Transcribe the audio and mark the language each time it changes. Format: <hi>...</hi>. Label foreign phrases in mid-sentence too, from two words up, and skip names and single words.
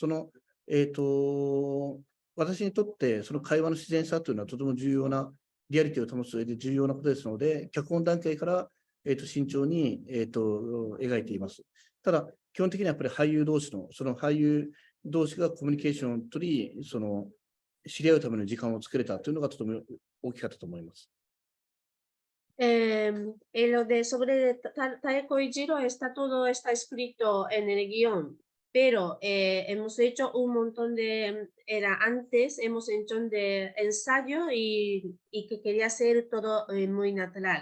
<ja>私にとって、その会話の自然さというのはとても重要な、リアリティを保つ上で重要なことですので、脚本段階から、慎重に、描いています。ただ、基本的にはやっぱり俳優同士がコミュニケーションを取り、知り合うための時間を作れたというのがとても大きかったと思います。</ja> <es>Sobre Taeko y Jiro está escrito en el guión, pero hemos hecho un montón antes hemos hecho de ensayo y que quería ser todo muy natural.</es>